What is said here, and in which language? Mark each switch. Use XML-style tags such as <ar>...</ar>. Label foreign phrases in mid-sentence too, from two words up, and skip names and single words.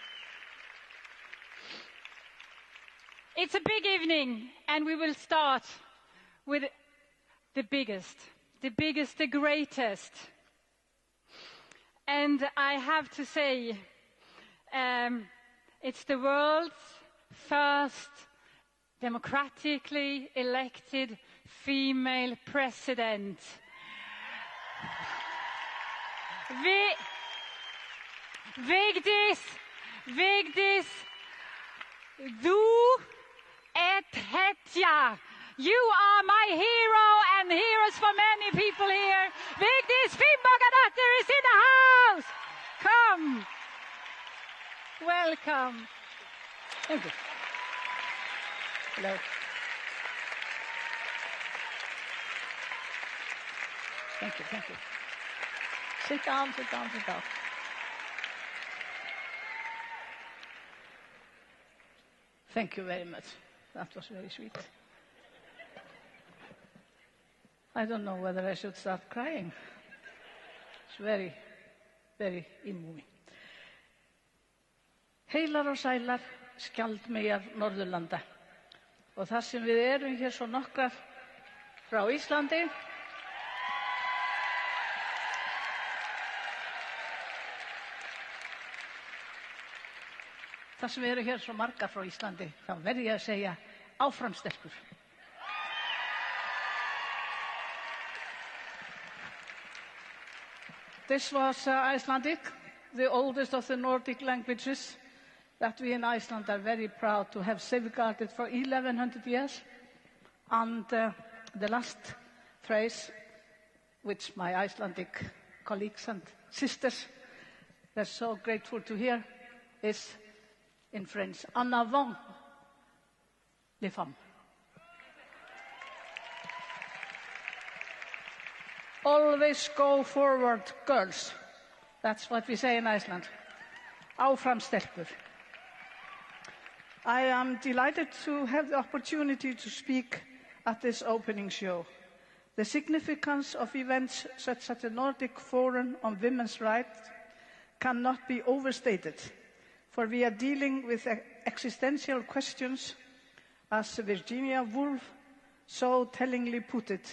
<en>It's a big evening, and we will start with the biggest, the greatest. And I have to say, it's the world's first democratically elected female president.</en> <is>Vigdis, du et hetja.</is> <en>You are my hero and heroes for many people here. Vigdis Finnbogadottir is in the house. Come. Welcome. Thank you. Hello. Thank you, thank you. Sit down, sit down, sit down. Thank you very much. That was very sweet. I don't know whether I should start crying. It's very, very moving.</en> <is>Heilar og sælar, skjaldmeyjar Norðurlanda. Og þar sem við erum hér svo nokkrar frá Íslandi, þar sem við erum hér svo margar frá Íslandi, þá verð ég að segja áfram stelpur.</is> <en>This was Icelandic, the oldest of the Nordic languages that we in Iceland are very proud to have safeguarded for 1100 years. And the last phrase, which my Icelandic colleagues and sisters were so grateful to hear, is in French,</en> <fr>en avant les femmes.</fr> <en>Always go forward, girls. That's what we say in Iceland.</en> <is>Áfram stelpur.</is> <en>I am delighted to have the opportunity to speak at this opening show. The significance of events such as the Nordic Forum on Women's Rights cannot be overstated, for we are dealing with existential questions, as Virginia Woolf so tellingly put it.</en>